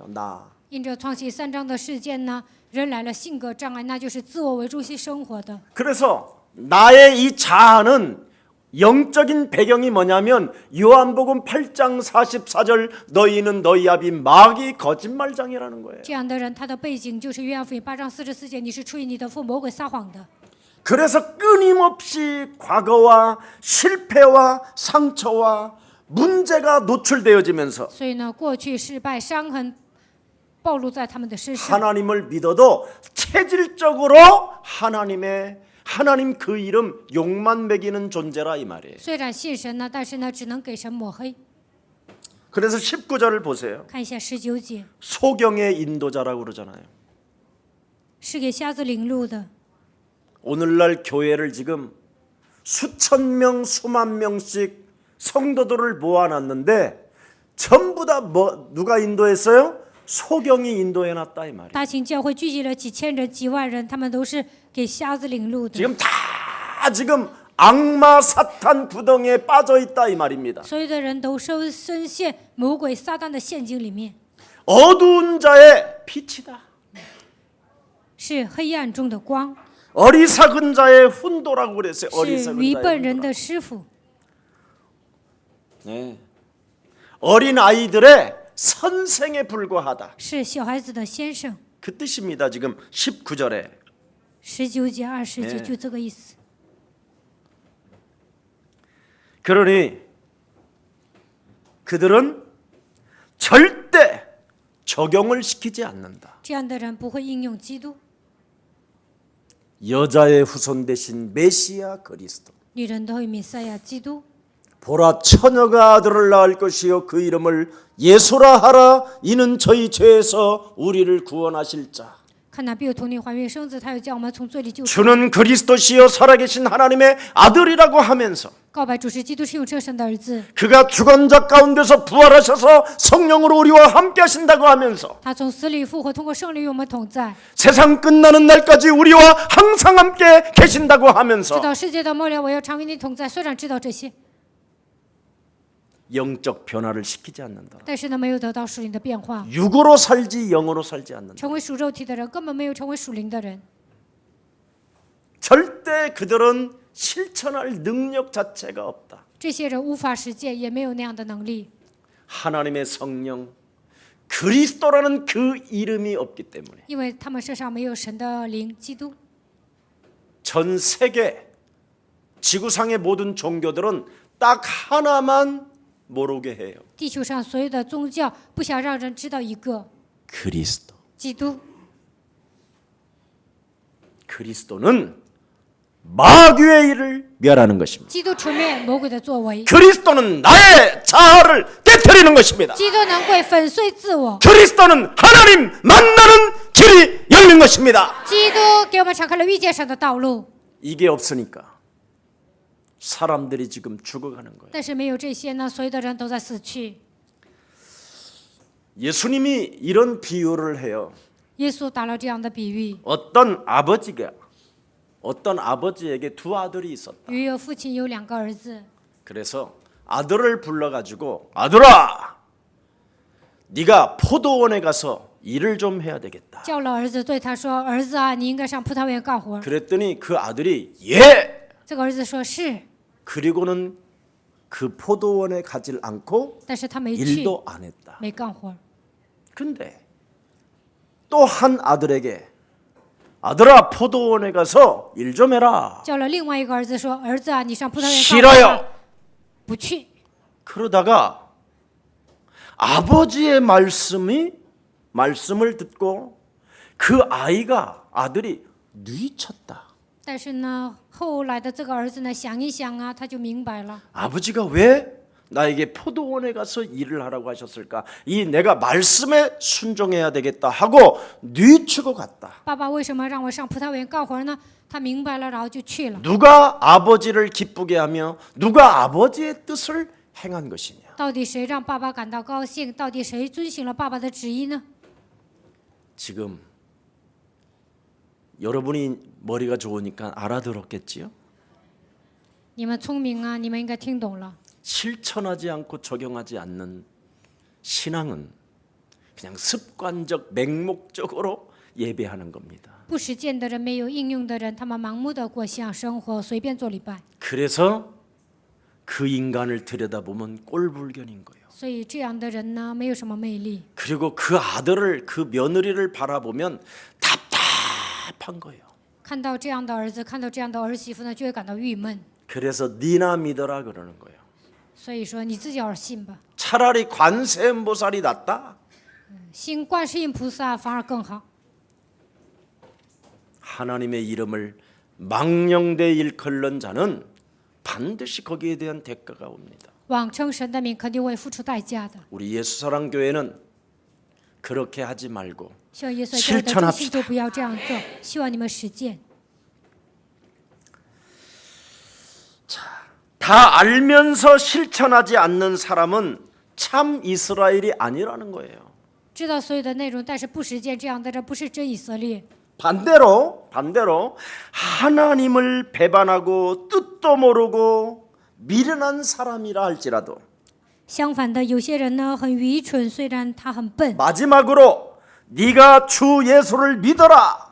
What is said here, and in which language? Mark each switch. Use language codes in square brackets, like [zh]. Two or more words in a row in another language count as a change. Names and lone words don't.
[ko] 나. [zh] 因着创启3章的事件呢，人来了性格障碍，那就是自我为中心生活的。 [ko] 그래서 나의 이 자아는 영적인 배경이 뭐냐면 요한복음 8장 44절 너희는 너희 아비 마귀 거짓말장이라는 거예요. [zh] 这样的人，他的背景就是约翰福音8章44节，你是出于你的父魔鬼撒谎的。 [ko] 그래서 끊임없이 과거와 실패와 상처와 문제가 노출되어지면서 [zh] 所以呢，过去失败、伤痕暴露在他们的身上。 [ko] 하나님을 믿어도 체질적으로 하나님 그 이름 욕만 먹이는 존재라 이 말이에요. [zh] 虽然信神呢，但是呢，只能给神抹黑。 [ko] 그래서 19절을 보세요. [zh] 看一下19节， [ko] 소경의 인도자라고 그러잖아요. [zh] 是给瞎子领路的。 [ko] 오늘날 교회를 지금 수천 명, 수만 명씩 성도들을 모아놨는데 전부 다 누가 인도했어요? 소경이 인도해놨다 이 말이에요. [zh] 大型教会聚集了几千人、几万人，他们都是给瞎子领路的。 [ko] 지금 다 지금 악마 사탄 구덩이에 빠져있다 이 말입니다. [zh] 所有的人都深陷魔鬼撒旦的陷阱里面， [ko] 어두운 자의 빛이다. [zh] 是黑暗中的光， [ko] 어리석은 자의 훈도라고 그랬어요. [zh] 是 [ko] 어리석은 [zh] 愚 [ko] 자의 [zh] 笨人 [ko] 훈도. [zh] 的师傅， [ko] 네. 어린 아이들의 선생에 불과하다. [zh] 是小孩子的先生。 [ko] 그 뜻입니다. 지금 19절에. [zh] 19 节、20节 [ko] 네 [zh] 就这个意思。 [ko] 그러니 그들은 절대 적용을 시키지 않는다. [zh] 这样的人不会应用基督， [ko] 여자의 후손 대신 메시아 그리스도. [zh] 女人都会弥赛亚基督。 [ko] 보라 처녀가 아들을 낳을 것이요 그 이름을 예수라 하라. 이는 저희 죄에서 우리를 구원하실 자. [zh] 看哪必有童女怀孕生子，他又叫我们从罪里救出。 [ko] 주는 그리스도시요 살아계신 하나님의 아들이라고 하면서 [zh] 告白主是基督，是永生神的儿子。 [ko] 그가 죽은 자 가운데서 부활하셔서 성령으로 우리와 함께 하신다고 하면서 [zh] 他从死里复活，通过圣灵与我们同在， [ko] 세상 끝나는 날까지 우리와 항상 함께 계신다고 [zh] 直 [ko] 하면서 [zh] 到世界的末了，我要常与你同在。虽然知道这些， [ko] 영적 변화를 시키지 않는다. [zh] 但是呢，没有得到属灵的变化。 [ko] 육으로 살지 영으로 살지 않는다. [zh] 成为属肉体的人，根本没有成为属灵的人。 [ko] 절대 절대 그들은 실천할 능력 자체가 없다. [zh] 这些人无法实践，也没有那样的能力， [ko] 하나님의 성령 그리스도라는 그 이름이 없기 때문에 [zh] 因为他们身上没有神的灵，基督。 [ko] 전 세계 지구상의 모든 종교들은 딱 하나만 모르게 해요. [zh] 地球上所有的宗教不想让人知道一个 [ko] 그리스도. [zh] 基督。 [ko] 그리스도는 마귀의 일을 멸하는 것입니다. [zh] 基督除灭魔鬼的作为， [ko] 그리스도는 나의 자아를 깨뜨리는 것입니다. [zh] 基督能够粉碎自我， [ko] 그리스도는 하나님 만나는 길이 열린 것입니다. [zh] 基督给我们敞开了遇见神的道路。 [ko] 이게 없으니까 사람들이 지금 죽어가는 거예요. [zh] 但是没有这些呢，所有的人都在死去。 [ko] 예수님이 이런 비유를 해요. [zh] 耶稣打了这样的比喻： [ko] 어떤 아버지에게 두 아들이 있었다. [zh] 有一个父亲有2个儿子， [ko] 그래서 아들을 불러가지고 아들아, 네가 포도원에 가서 일을 좀 해야 되겠다. [zh] 叫了儿子对他说：“儿子啊，你应该上葡萄园干活。 [ko] 그랬더니 그 아들이 예. ” [zh] 这个儿子说：“是。 [ko] 그리고는 그 포도원에 가질 않고 [zh] 但是他没去， [ko] 일도 안 했다. [zh] 没干活。 [ko] 근데 또 한 아들에게 아들아 포도원에 가서 일 좀 해라. [zh] 叫了另外一个儿子说：“儿子啊，你上葡萄园干活 [ko] 싫어요. [zh] 吧。”不去。 [ko] 그러다가 아버지의 말씀을 듣고 그 아들이 뉘쳤다. [zh] 但是呢，后来的这个儿子呢，想一想啊，他就明白了， [ko] 아버지가 왜 나에게 포도원에 가서 일을 하라고 하셨을까? 이 내가 말씀에 순종해야 되겠다 하고 뉘치고 갔다. [zh] 爸爸为什么让我上葡萄园干活呢？他明白了，然后就去了。 [ko] 누가 아버지를 기쁘게 하며 누가 아버지의 뜻을 행한 것이냐? [zh] 到底谁让爸爸感到高兴？到底谁遵行了爸爸的旨意呢？ [ko] 지금 여러분이 머리가 좋으니까 알아들었겠지요? [zh] 你们聪明啊，你们应该听懂了。 [ko] 실천하지 않고 적용하지 않는 신앙은 그냥 습관적 맹목적으로 예배하는 겁니다. [zh] 不实践的人，没有应用的人，他们盲目的过信仰生活，随便做礼拜。 [ko] 그래서 그 인간을 들여다보면 꼴불견인 거예요. [zh] 所以这样的人呢，没有什么魅力。 [ko] 그리고 그 아들을 그 며느리를 바라보면 답답한 거예요. [zh] 看到这样的儿子，看到这样的儿媳妇呢，就会感到郁闷。 [ko] 그래서 니나 믿어라 그러는 거예요. [zh] 所以说，你自己要信吧， [ko] 차라리 관세음보살이 낫다. [zh] 信观世音菩萨反而更好。 [ko] 하나님의 이름을 망령되이 일컬는 자는 반드시 거기에 대한 대가가 옵니다. [zh] 妄称神的名肯定会付出代价的。 [ko] 우리 예수사랑교회는 그렇게 하지 말고 [zh] 希望耶稣教会的中信徒不要这样做，希望你们实践。 [ko] 다 알면서 실천하지 않는 사람은 참 이스라엘이 아니라는 거예요. [zh] 知道所有的内容，但是不实践，这样的人不是真以色列。 [ko] 반대로 하나님을 배반하고 뜻도 모르고 미련한 사람이라 할지라도 [zh] 相反的，有些人呢很愚蠢，虽然他很笨。 [ko] 마지막으로 네가 주 예수를 믿어라.